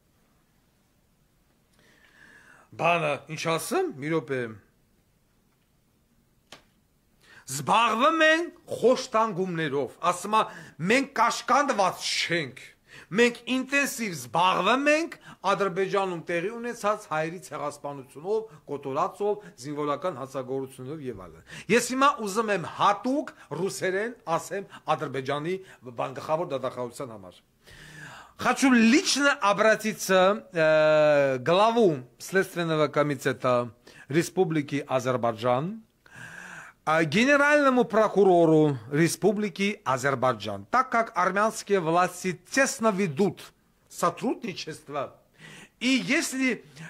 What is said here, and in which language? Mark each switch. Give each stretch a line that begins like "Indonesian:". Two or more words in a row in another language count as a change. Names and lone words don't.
Armenian: բանը ինչ ասեմ, մի րոպե, զբաղվում են խոշտանգումներով, ասում է մենք կաշկանդված չենք, մենք ինտենսիվ զբաղվում ենք Ադրբեջանում տեղի ունեցած հայերի ցեղասպանությունով, կոտորածով, զինվորական հացագործությունով եւ այլն։ Ես հիմա ուզում եմ հատուկ ռուսերեն ասեմ Ադրբեջանի գլխավոր դատախազության համար։
Russian: Хочу лично обратиться к главу Следственного комитета Республики Азербайджан, генеральному прокурору Республики Азербайджан, так как армянские власти тесно ведут сотрудничество, и если